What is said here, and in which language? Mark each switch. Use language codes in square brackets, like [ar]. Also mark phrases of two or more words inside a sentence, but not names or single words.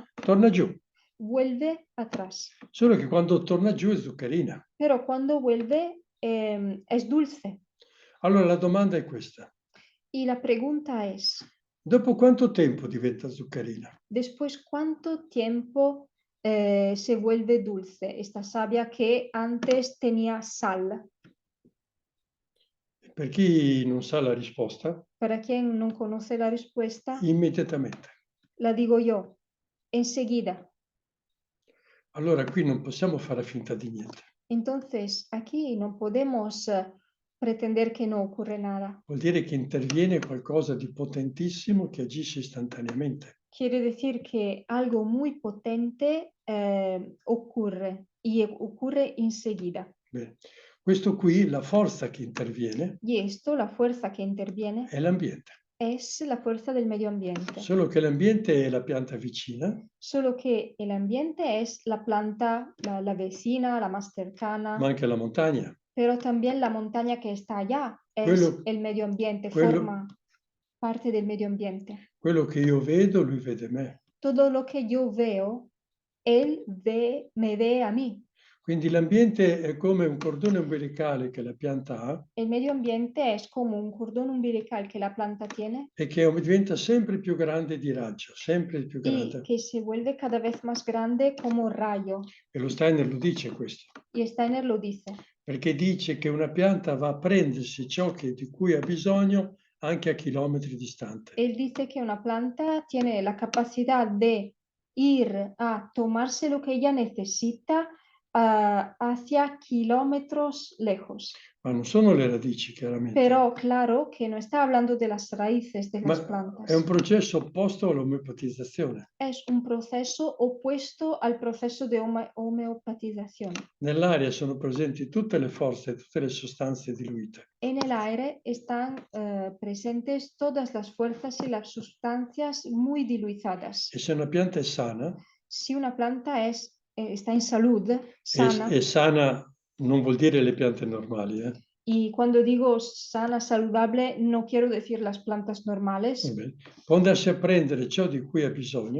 [it] torna giù. [es] vuelve atrás. [it] Solo che quando torna giù è zuccherina. [es] Pero cuando vuelve es dulce. [it] Allora la domanda è questa. [es] Y la pregunta es, [it] Dopo quanto tempo diventa zuccherina? [es] ¿después cuánto tiempo se vuelve dulce esta savia que antes tenía sal? [it] Per chi non sa la risposta, [es] Para quien no conoce la respuesta, [it] immediatamente. [es] la digo yo, enseguida. [it] Allora qui non possiamo fare finta di niente. [es] Entonces, aquí no podemos pretender que no ocurre nada. [it] Vuol dire che interviene qualcosa di potentissimo che agisce istantaneamente. [es] Quiere decir que algo muy potente ocurre y ocurre enseguida. [it] Bene. Questo qui, la forza che interviene, [es] Y esto, la fuerza que interviene, [it] è l'ambiente. [es] es la fuerza del medio ambiente. [it] Solo che l'ambiente è la pianta vicina, [es] Solo que el ambiente es la planta, la vecina, la más cercana, [it] ma anche la montagna. [es] pero también la montaña que está allá es [it] Quello- [es] el medio ambiente, [it] quello- [es] forma parte del medio ambiente. [it] Quello che io vedo, lui vede me. [es] Todo lo que yo veo, él me ve a mí. [it] Quindi l'ambiente è come un cordone umbilicale che la pianta ha [es] El medio ambiente es como un cordón umbilical que la planta tiene [it] e che diventa sempre più grande di raggio, sempre più [es] y [it] grande. [es] que se vuelve cada vez más grande como rayo. [it] E lo Steiner lo dice questo, [es] Y Steiner lo dice, [it] perché dice che una pianta va a prendersi ciò di cui ha bisogno anche a chilometri distante. [es] él dice que una planta tiene la capacidad de ir a tomarse lo que ella necesita hacia kilómetros lejos. [it] Ma non sono le radici, chiaramente. [es] Pero claro que no está hablando de las raíces de las [it] Ma [es] plantas. [it] è un processo opposto all'omeopatizzazione. [es] Es un proceso opuesto al proceso de homeopatización. [it] Nell'aria sono presenti tutte le forze, tutte le sostanze diluite. [es] En el aire están presentes todas las fuerzas y las sustancias muy diluizadas. [it] E se una pianta è sana, [es] Si una planta está en salud, sana, [it] e sana non vuol dire le piante normali, [es] y cuando digo sana, saludable, no quiero decir las plantas normales, [it] Va bene. Può andarsi a prendere ciò di cui ha bisogno